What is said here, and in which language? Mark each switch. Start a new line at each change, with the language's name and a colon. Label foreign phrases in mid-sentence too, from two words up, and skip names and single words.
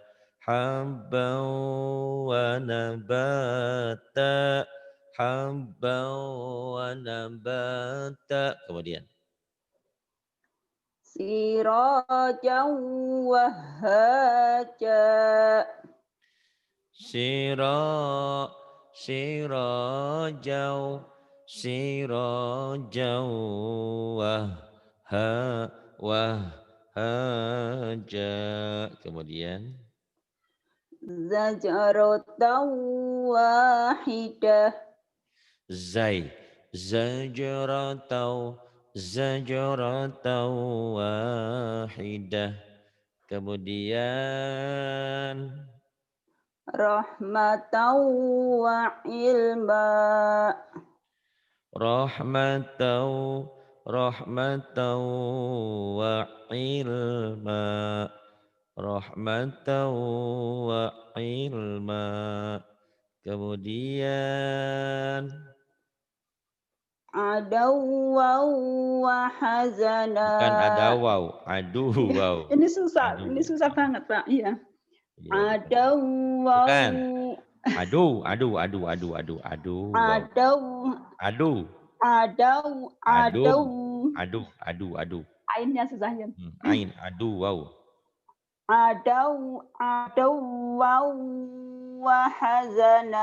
Arabic: حبة و نباتا. حبة و نباتا. Kemudian سراجا وهاجا. سراج سراجا سراجا وه ها وه هاجا kemudian شجرة واحدة. ز شجرة شجرة واحدة kemudian رحمة و علما. رحمة رحمة و علما رحمة و علما.
Indonesian: Kemudian
Arabic: عدوا و حزنا.
Indonesian: bukan ada wow, aduh Iya, wow. ini Aduh. susah banget, Pak. Iya. Iya betul. Aduwaw, Bukan. Aduh, aduh, aduh, aduh, aduh, aduh, wow. adaw, Aduh, adaw, aduh, adaw. aduh, aduh, aduh. Ainnya susah ya. Ain, aduh, wow.
Arabic: عدو عدوا و حزنا.